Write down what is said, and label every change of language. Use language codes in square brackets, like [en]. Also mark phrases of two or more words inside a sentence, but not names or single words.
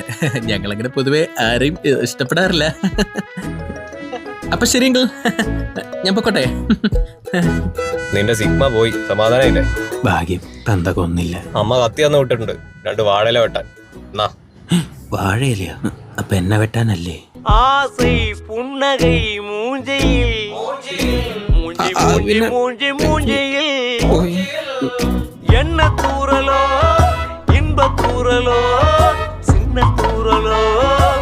[ml] ഞങ്ങളങ്ങനെ പൊതുവെ ആരെയും ഇഷ്ടപ്പെടാറില്ല. അപ്പൊ ശരി അങ്കിൾ, ഞാൻ പൊക്കോട്ടെ. നിന്റെ സിഗ്മ പോയി, സമാധാനമില്ലേ? ഭാഗ്യം തന്ത കൊന്നില്ല. അമ്മ കത്തി തന്നു വിട്ടിട്ടുണ്ട് 2 വാഴയില വെട്ടാൻ. എന്നാ വാഴയില്ല, അപ്പൊ എന്നെ വെട്ടാനല്ലേ? [ta] ஆசை புன்னகை மூஞ்சையில் மூஞ்சி மூஞ்சி மூஞ்சி மூஞ்சியில் என்ன தூரலோ இன்ப தூரலோ சின்ன தூரலோ